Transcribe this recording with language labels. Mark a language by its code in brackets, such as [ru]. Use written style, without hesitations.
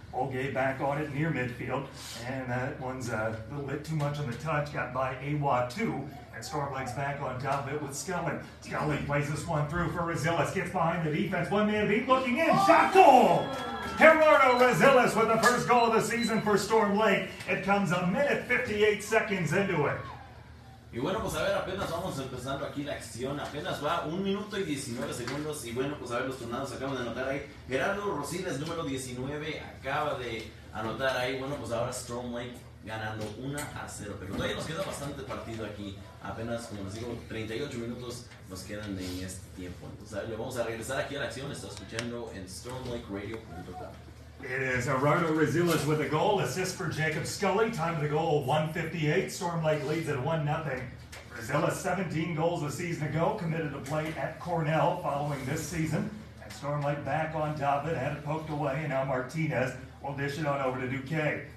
[en] Mulgay back on it near midfield, and that one's a little bit too much on the touch, got by Awad 2, and Storm Lake's back on top of it with Scully. Scully plays this one through for Rezillas, gets behind the defense, one man beat, looking in, shot goal! Gerardo Rezillas with the first goal of the season for Storm Lake. It comes a minute 58 seconds into it. [es] Y bueno, pues a ver, apenas vamos empezando aquí la acción, apenas va 1 minuto y 19 segundos y bueno, pues a ver, los tornados acaban de anotar ahí. Gerardo Rosiles, número 19, acaba de anotar ahí. Bueno, pues ahora Storm Lake ganando 1-0, pero todavía nos queda bastante partido aquí. Apenas, como les digo, 38 minutos nos quedan en este tiempo. Entonces, a ver, le vamos a regresar aquí a la acción. Está escuchando en stormlakeradio.com. [en] It is Gerardo Rezillas with a goal, assist for Jacob Scully. Time of the goal, 1:58. Storm Lake leads at 1-0. Rezillas, 17 goals a season ago, committed to play at Cornell following this season. And Storm Lake back on top of it, had it poked away, and now Martinez will dish it on over to Duque.